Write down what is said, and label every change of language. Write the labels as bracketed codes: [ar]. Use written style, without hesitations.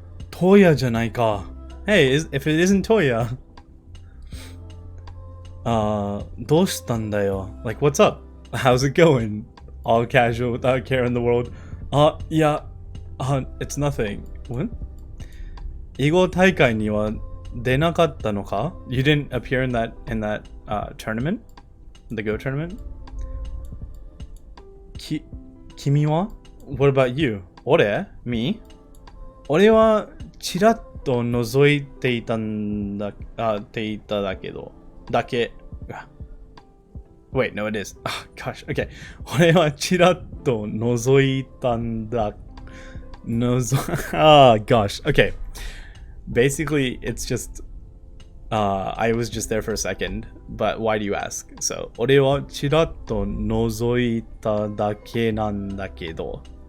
[en] Toya [ja] じゃないか. [en] Hey, if it isn't Toya. [ja] どうしたんだよ? [en] Like, what's up? How's it going? All casual without care in the world. Yeah. It's nothing. What? [ja] 囲碁大会には出なかったのか? [en] You didn't appear in that tournament? The Go tournament? [ja] 君は? [en] What about you? [ja] 俺? [en] Me? [ja] 俺はちらっと覗いていたんだ、ていただけど、だけ。 [en] Wait, no, it is. Oh, gosh, okay. [ja] 俺はちらっと覗いたんだ。 [en] Oh, gosh. Okay. Basically, it's just, I was just there for a second, but why do you ask? [ja] So, 俺はちらっと覗いただけなんだけど。